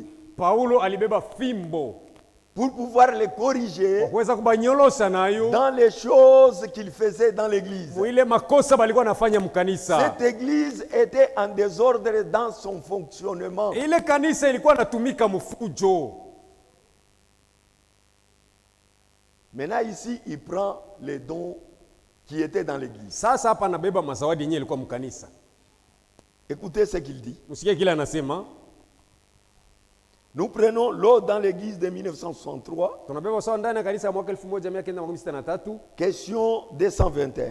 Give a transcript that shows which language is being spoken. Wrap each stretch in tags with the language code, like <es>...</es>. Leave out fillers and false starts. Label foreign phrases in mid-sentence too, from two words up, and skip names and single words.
<sw>Paulo alibeba fimbo</sw> <fr>pour pouvoir les corriger</fr> <sw>kuweza kubanyolosha nayo</sw> <fr>dans les choses qu'il faisait dans l'église.</fr> <sw>ile makosa balikuwa nafanya mkanisa.</sw> <fr>Cette église était en désordre dans son fonctionnement.</fr> <sw>Ile kanisa ilikuwa natumika mfujo.</sw> <fr>Maintenant ici, il prend les dons qui étaient dans l'église.</fr> <sw>Sasa hapa anabeba mazawadi yenyewe ilikuwa mkanisa.</sw> <fr>Écoutez ce qu'il dit.</fr> <sw>Msikie kile anasema.</sw> <fr>Nous prenons l'eau dans l'église de 1963.</fr> <sw>Tunabeba sawa ndani ya kanisa ya mwaka 1963.</sw> <fr>Question 221.</fr>